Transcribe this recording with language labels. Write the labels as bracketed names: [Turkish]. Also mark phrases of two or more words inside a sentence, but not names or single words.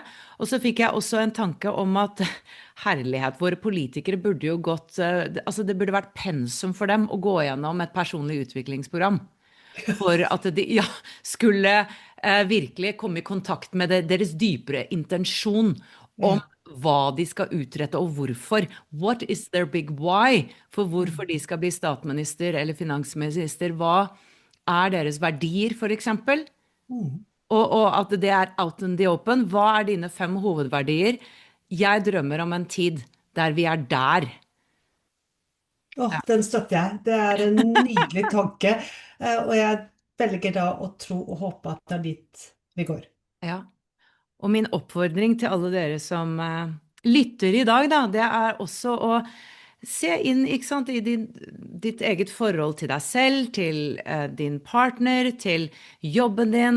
[Norwegian] Og så fikk jeg også en tanke om at herlighet, våre politikere burde jo gått, altså det burde vært pensum for dem å gå gjennom et personlig utviklingsprogram. For at de ja, skulle virkelig komme i kontakt med deres dypere intensjon om ja. hva de skal utrette og hvorfor. [English] What is their big why? [Norwegian] For Mm, hvorfor de skal bli statsminister eller finansminister. Hva er deres verdier, for eksempel? mm. Og at det er [English] out in the open. [Norwegian] Hva er dine 5 hovedverdier? Jeg drømmer om en tid der vi er der. Åh, den støtter jeg. Det er en nydelig tanke, og jeg velger da å tro og håpe at det er dit vi går. Ja. Og min oppfordring til alle dere som lytter i dag, da, det er også å se inn, ikke sant, i ditt eget forhold til deg selv, til din partner, til jobben din.